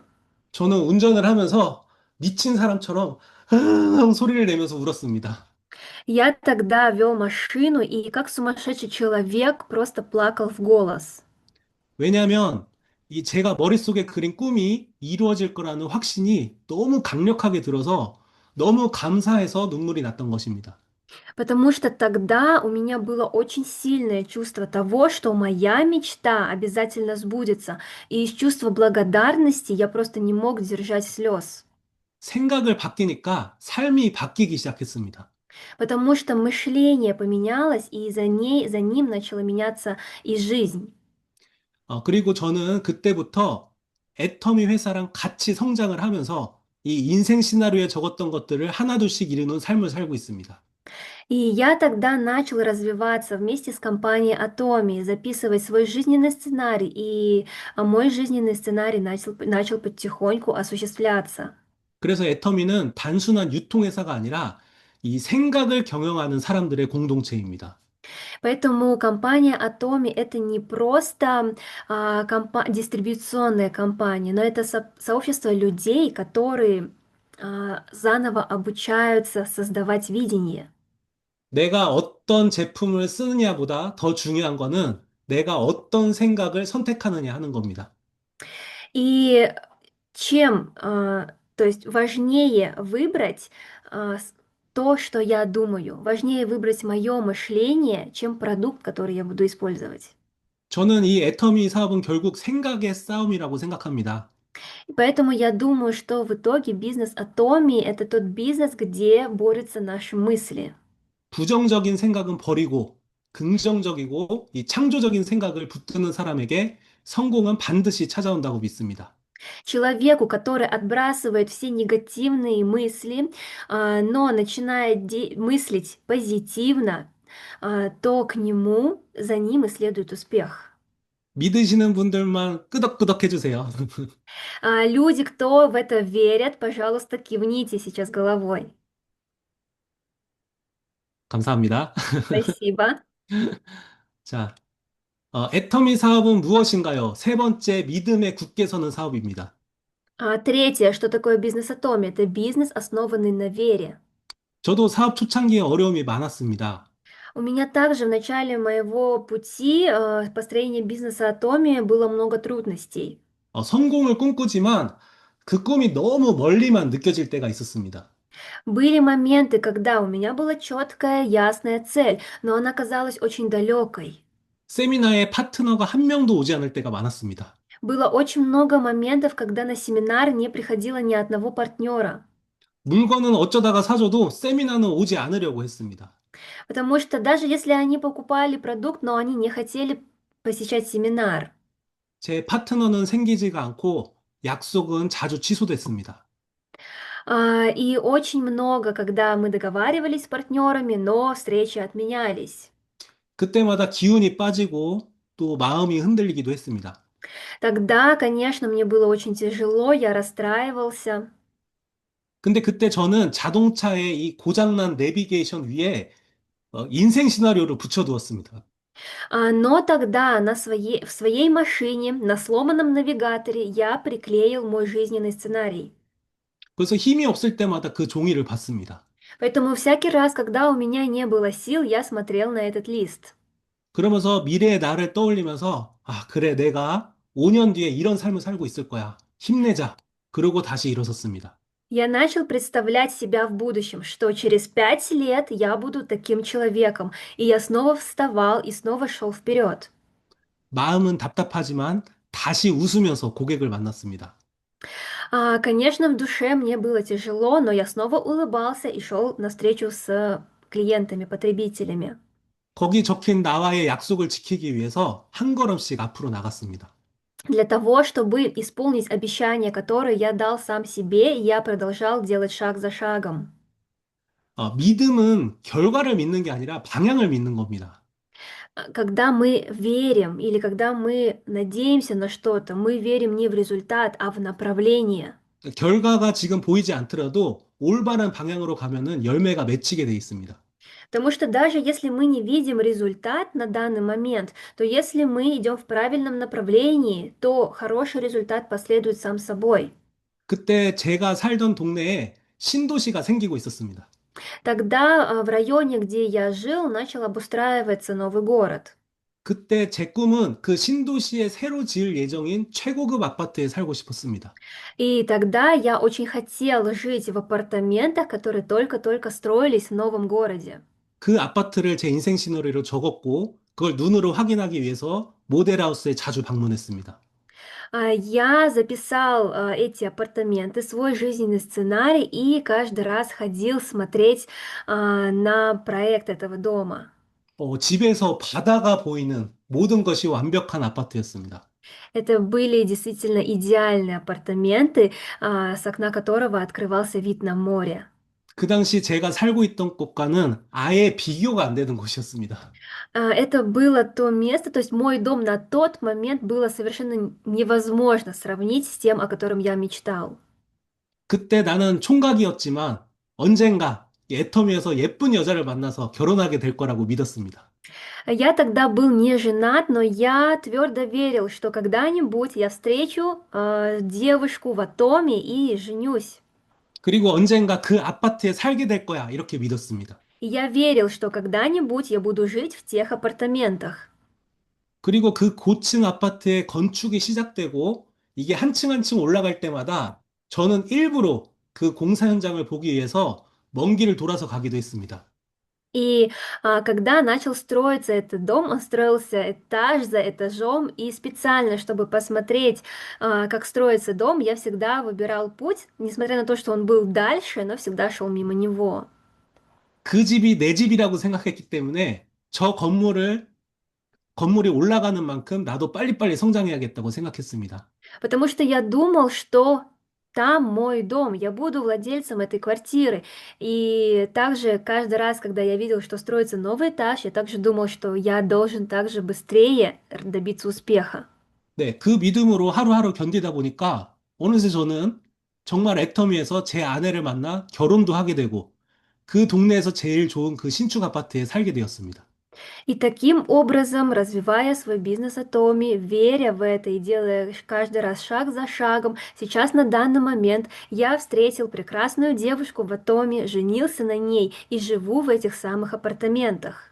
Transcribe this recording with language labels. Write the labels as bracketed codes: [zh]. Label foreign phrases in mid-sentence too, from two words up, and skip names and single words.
[ko] 저는 운전을 하면서 미친 사람처럼 소리를 내면서 울었습니다. [ru] Я тогда вел машину и как сумасшедший человек просто плакал в голос. [ko] 왜냐하면 이 제가 머릿속에 그린 꿈이 이루어질 거라는 확신이 너무 강력하게 들어서 너무 감사해서 눈물이 났던 것입니다. [ru] Потому что тогда у меня было очень сильное чувство того, что моя мечта обязательно сбудется. И из чувства благодарности я просто не мог держать слез. [ko] 생각을 바뀌니까 삶이 바뀌기 시작했습니다. [ru] Потому что мышление поменялось, и за ним начала меняться и жизнь. [ko] 그리고 저는 그때부터 애터미 회사랑 같이 성장을 하면서 이 인생 시나리오에 적었던 것들을 하나둘씩 이루는 삶을 살고 있습니다. [ru] И я тогда начал развиваться вместе с компанией Atomi, записывать свой жизненный сценарий, и мой жизненный сценарий начал потихоньку осуществляться. [ko] 그래서 애터미는 단순한 유통회사가 아니라 이 생각을 경영하는 사람들의 공동체입니다. [ru] Поэтому компания Atomi это не просто дистрибуционная компания, но это сообщество людей, которые заново обучаются создавать видение. [ko] 내가 어떤 제품을 쓰느냐보다 더 중요한 거는 내가 어떤 생각을 선택하느냐 하는 겁니다. [ru] И чем, то есть важнее выбрать то, что я думаю, важнее выбрать мое мышление, чем продукт, который я буду использовать. [ko] 저는 이 애터미 사업은 결국 생각의 싸움이라고 생각합니다. [ru] И поэтому я думаю, что в итоге бизнес Atomi это тот бизнес, где борются наши мысли. [ko] 부정적인 생각은 버리고 긍정적이고 이 창조적인 생각을 붙드는 사람에게 성공은 반드시 찾아온다고 믿습니다. [ru] Человеку, который отбрасывает все негативные мысли, но начинает мыслить позитивно, то к нему, за ним и следует успех. [ko] 믿으시는 분들만 끄덕끄덕 해주세요. [ru] Люди, кто в это верят, пожалуйста, кивните сейчас головой. [ko] 감사합니다. [ru] Спасибо. [ko] 자, 애터미 사업은 무엇인가요? 세 번째, 믿음에 굳게 서는 사업입니다. [ru] Третье, что такое бизнес Atomi? Это бизнес, основанный на вере. [ko] 저도 사업 초창기에 어려움이 많았습니다. [ru] У меня также в начале моего пути построения бизнеса Atomi было много трудностей. [ko] 성공을 꿈꾸지만 그 꿈이 너무 멀리만 느껴질 때가 있었습니다. [ru] Были моменты, когда у меня была четкая, ясная цель, но она казалась очень далекой. [ko] 세미나에 파트너가 한 명도 오지 않을 때가 많았습니다. [ru] Было очень много моментов, когда на семинар не приходило ни одного партнера. [ko] 물건은 어쩌다가 사줘도 세미나는 오지 않으려고 했습니다. [ru] Потому что даже если они покупали продукт, но они не хотели посещать семинар. [ko] 제 파트너는 생기지가 않고 약속은 자주 취소됐습니다. [ru] И очень много, когда мы договаривались с партнерами, но встречи отменялись. [ko] 그때마다 기운이 빠지고 또 마음이 흔들리기도 했습니다. [ru] Тогда, конечно, мне было очень тяжело, я расстраивался. [ko] 근데 그때 저는 자동차의 이 고장난 내비게이션 위에 인생 시나리오를 붙여두었습니다. [ru] Но тогда в своей машине, на сломанном навигаторе, я приклеил мой жизненный сценарий. [ko] 그래서 힘이 없을 때마다 그 종이를 봤습니다. [ru] Поэтому всякий раз, когда у меня не было сил, я смотрел на этот лист. [ko] 그러면서 미래의 나를 떠올리면서, 아, 그래, 내가 5년 뒤에 이런 삶을 살고 있을 거야. 힘내자. 그러고 다시 일어섰습니다. [ru] Я начал представлять себя в будущем, что через 5 лет я буду таким человеком, и я снова вставал и снова шел вперед. [ko] 마음은 답답하지만 다시 웃으면서 고객을 만났습니다. [ru] Конечно, в душе мне было тяжело, но я снова улыбался и шел навстречу с клиентами, потребителями. [ko] 거기 적힌 나와의 약속을 지키기 위해서 한 걸음씩 앞으로 나갔습니다. [ru] Для того, чтобы исполнить обещание, которое я дал сам себе, я продолжал делать шаг за шагом. [ko] 믿음은 결과를 믿는 게 아니라 방향을 믿는 겁니다. [ru] Когда мы верим или когда мы надеемся на что-то, мы верим не в результат, а в направление. [ko] 결과가 지금 보이지 않더라도 올바른 방향으로 가면은 열매가 맺히게 돼 있습니다. [ru] Потому что даже если мы не видим результат на данный момент, то если мы идем в правильном направлении, то хороший результат последует сам собой. [ko] 그때 제가 살던 동네에 신도시가 생기고 있었습니다. [ru] Тогда в районе, где я жил, начал обустраиваться новый город. [ko] 그때 제 꿈은 그 신도시에 새로 지을 예정인 최고급 아파트에 살고 싶었습니다. [ru] И тогда я очень хотел жить в апартаментах, которые только-только строились в новом городе. [ko] 그 아파트를 제 인생 시나리오로 적었고, 그걸 눈으로 확인하기 위해서 모델하우스에 자주 방문했습니다. [ru] Я записал эти апартаменты, свой жизненный сценарий, и каждый раз ходил смотреть на проект этого дома. [ko] 집에서 바다가 보이는 모든 것이 완벽한 아파트였습니다. [ru] Это были действительно идеальные апартаменты, с окна которого открывался вид на море. [ko] 그 당시 제가 살고 있던 곳과는 아예 비교가 안 되는 곳이었습니다. [ru] Это было то место, то есть мой дом на тот момент было совершенно невозможно сравнить с тем, о котором я мечтал. [ko] 그때 나는 총각이었지만 언젠가 애터미에서 예쁜 여자를 만나서 결혼하게 될 거라고 믿었습니다. [ru] Я тогда был не женат, но я твердо верил, что когда-нибудь я встречу девушку в Атоме и женюсь. [ko] 그리고 언젠가 그 아파트에 살게 될 거야, 이렇게 믿었습니다. [ru] И я верил, что когда-нибудь я буду жить в тех апартаментах. [ko] 그리고 그 고층 아파트의 건축이 시작되고 이게 한 층 한 층 올라갈 때마다 저는 일부러 그 공사 현장을 보기 위해서 먼 길을 돌아서 가기도 했습니다. [ru] И когда начал строиться этот дом, он строился этаж за этажом, и специально, чтобы посмотреть, как строится дом, я всегда выбирал путь, несмотря на то, что он был дальше, но всегда шел мимо него. [ko] 그 집이 내 집이라고 생각했기 때문에 저 건물이 올라가는 만큼 나도 빨리빨리 성장해야겠다고 생각했습니다. [ru] Потому что я думал, что там мой дом, я буду владельцем этой квартиры. И также каждый раз, когда я видел, что строится новый этаж, я также думал, что я должен также быстрее добиться успеха. [ko] 네, 그 믿음으로 하루하루 견디다 보니까 어느새 저는 정말 애터미에서 제 아내를 만나 결혼도 하게 되고 그 동네에서 제일 좋은 그 신축 아파트에 살게 되었습니다. [ru] И таким образом, развивая свой бизнес Атоми, веря в это и делая каждый раз шаг за шагом, сейчас на данный момент я встретил прекрасную девушку в Атоме, женился на ней и живу в этих самых апартаментах.